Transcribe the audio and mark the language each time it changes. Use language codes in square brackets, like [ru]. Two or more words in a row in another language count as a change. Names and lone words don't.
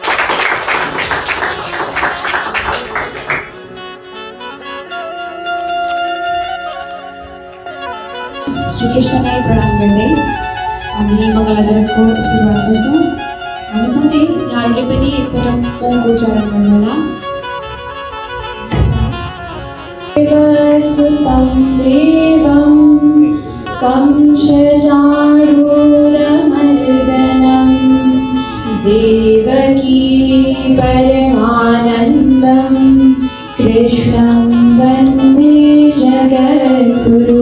[ne] श्रीकृष्णलाई प्रणाम गर्दै हामी मङ्गलाचरणको सुरुवात गर्छौँ। हामीसँगै यहाँहरूले पनि एकपटक ओमको उच्चारण गर्नुहोला। [sa] सुतं देवं कंसचाणूरमर्दनं देवकी परमानन्दं कृष्णं वन्दे जगद्गुरु।